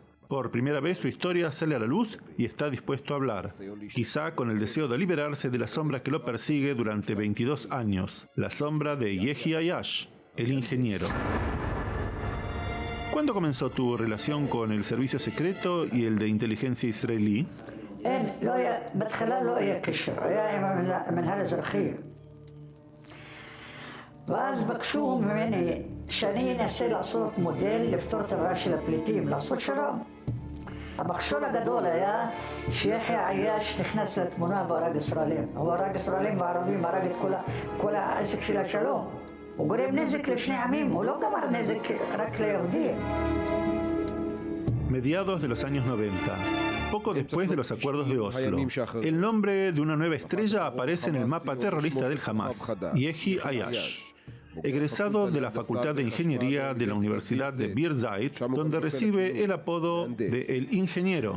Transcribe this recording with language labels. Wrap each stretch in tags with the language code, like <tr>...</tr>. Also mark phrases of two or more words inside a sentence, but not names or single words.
<es>Por primera vez su historia sale a la luz y está dispuesto a hablar, quizá con el deseo de liberarse de la sombra que lo persigue durante 22 años, la sombra de Yehi Ayash, el ingeniero. ¿Cuándo comenzó tu relación con el servicio secreto y el de inteligencia israelí?</es> <he>ואז בקשו ממני שאני אנסה לעשות מודל לפתור את הבעיה של הפליטים, לעשות שלום. המכשול הגדול היה שיחיא עייש נכנס לתמונה והרג ישראלים. הוא הרג ישראלים וערבים, הרג את כל העסק של השלום. הוא גורם נזק לשני עמים, הוא לא גמר נזק רק ליהודים.</he> <es>Mediados de los años 90, poco después de los acuerdos de Oslo, el nombre de una nueva estrella aparece en el mapa terrorista del Hamas, Yehi Ayash. Egresado de la Facultad de Ingeniería de la Universidad de Birzeit, donde recibe el apodo de El Ingeniero.</es>